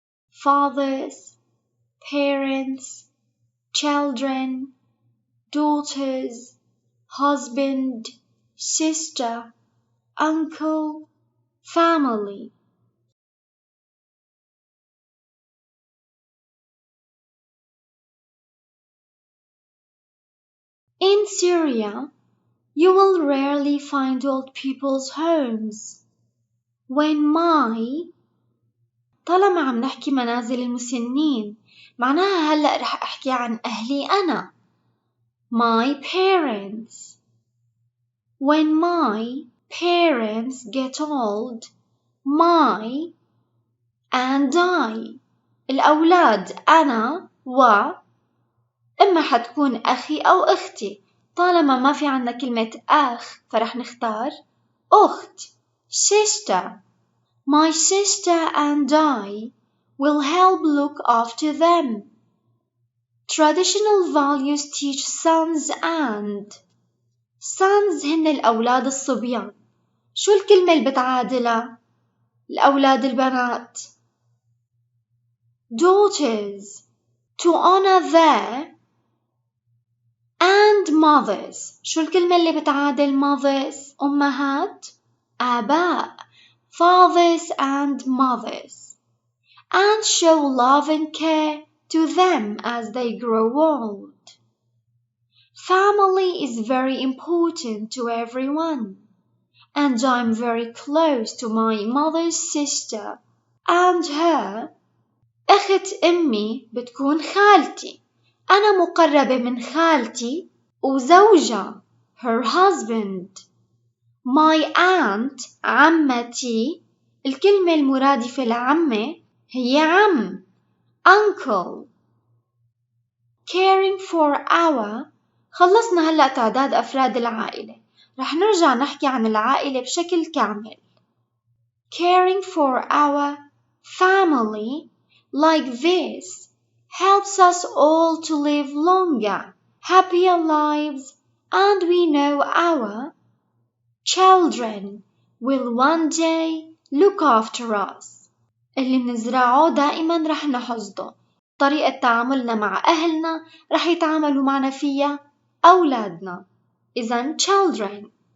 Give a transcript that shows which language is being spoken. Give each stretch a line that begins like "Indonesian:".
English: Fathers, parents, children, daughters, husband, sister, uncle, family. In Syria, you will rarely find old people's homes. When
Arabic: طالما عم نحكي منازل المسنين معناها هلأ رح أحكي عن أهلي أنا.
English: My parents. When my parents get old, my and I.
Arabic: الأولاد أنا و إما حتكون أخي أو أختي. طالما ما في عنا كلمة أخ فرح نختار أخت.
English: Sister. My sister and I will help look after them. Traditional values teach sons and.
Arabic: sons هن الأولاد الصبيان. شو الكلمة اللي بتعادلها؟ الأولاد البنات.
English: Daughters. To honor their. And mothers.
Arabic: شو الكلمة اللي بتعادل mothers؟ أمهات.
English: آباء. Fathers and mothers. And show love and care to them as they grow old. Family is very important to everyone, and I'm very close to my mother's sister and her.
Arabic: أخت أمي بتكون خالتي. أنا مقربة من خالتي وزوجها
English: her husband. My aunt عمتي.
Arabic: الكلمة المرادفة لعمة هي عم uncle.
English: Caring for our.
Arabic: خلصنا هلأ تعداد أفراد العائلة. رح نرجع نحكي عن العائلة بشكل كامل.
English: Caring for our family like this helps us all to live longer, happier lives, and we know our children will one day look after us.
Arabic: اللي منزرعه دائما رح نحصده. طريقة تعاملنا مع أهلنا رح يتعاملوا معنا فيها أولادنا. إذن children.